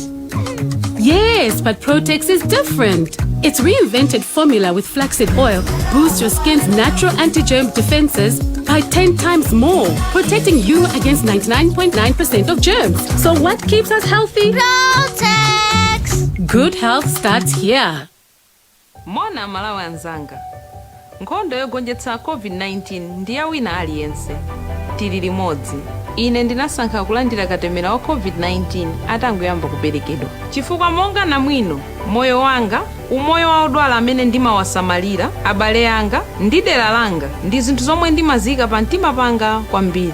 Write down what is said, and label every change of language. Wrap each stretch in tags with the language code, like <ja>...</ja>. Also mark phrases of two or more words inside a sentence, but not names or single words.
<en>Yes, but Protex is different. Its reinvented formula with flaxseed oil boosts your skin's natural anti-germ defenses by 10 times more, protecting you against 99.9% of germs. So what keeps us healthy? Protex! Good health starts here.</en> <ny>Mona malawi anzanga nkhondo yogonjetsa COVID-19 ndiye wina aliyense tili limodzi. Ine ndinasankha kulandira katemera wa COVID-19 atangoyamba kuberekedwa chifukwa monga namwino moyo wanga umoyo wa odwala amene ndimawasamalira abale anga ndi dera langa ndi zinthu zomwe ndimazika pa mtima panga kwambiri.</ny>